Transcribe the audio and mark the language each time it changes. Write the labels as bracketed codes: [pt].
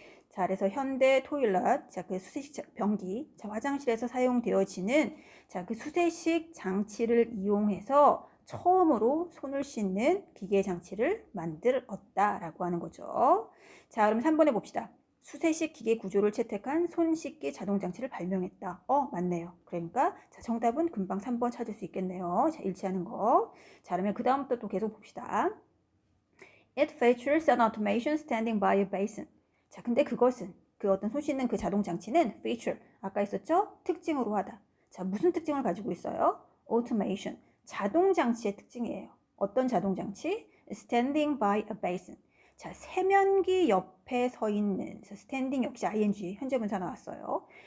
[ko] 자, 그래서 현대 토일렛, 자, 그 수세식 변기, 자, 화장실에서 사용되어지는 자, 그 수세식 장치를 이용해서 처음으로 손을 씻는 기계 장치를 만들었다라고 하는 거죠. 자, 그럼 3번에 봅시다. 수세식 기계 구조를 채택한 손 씻기 자동 장치를 발명했다. 맞네요. 그러니까 자, 정답은 금방 3번 찾을 수 있겠네요. 자, 일치하는 거. 자, 그러면 그 다음부터 또 계속 봅시다. [en] It features an automation standing by a basin. [ko] 자, 근데 그것은 그 어떤 손 씻는 그 자동 장치는 feature 아까 있었죠? 특징으로 하다. 자, 무슨 특징을 가지고 있어요? automation 자동장치의 특징이에요. 어떤 자동장치? [en] Standing by a basin. [ko] 자, 세면기 옆에 서 있는, standing 역시 ing, 현재분사 나왔어요.